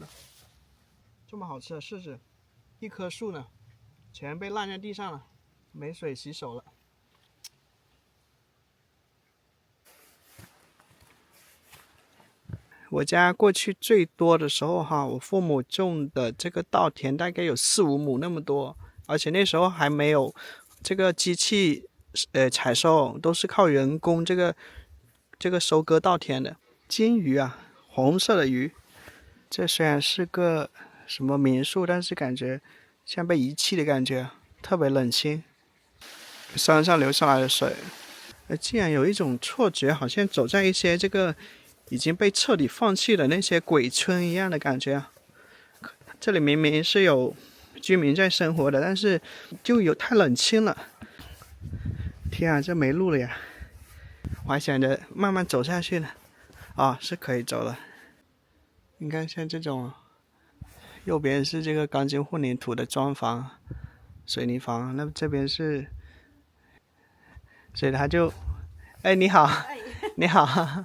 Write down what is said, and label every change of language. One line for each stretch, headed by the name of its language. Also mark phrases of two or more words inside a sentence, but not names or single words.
Chinese: 这么好吃的柿子，一棵树呢，全被烂在地上了，没水洗手了。我家过去最多的时候哈，我父母种的这个稻田大概有4、5亩那麼多，而且那時候還沒有這個機器採收，都是靠人工這個收割稻田的。金魚啊，紅色的魚，這雖然是個什麼民宿，但是感覺像被遺棄的感覺，特別冷清。山上流下來的水，竟然有一種錯覺，好像走在一些這個已經被徹底放棄的那些鬼村一樣的感覺啊！這裡明明是有居民在生活的，但是就有太冷清了。天啊，這沒路了呀！我還想着慢慢走下去呢。是可以走了。你看像這種，右邊是這個鋼筋混凝土的磚房、水泥房，那這邊是，所以他就，你好，你好。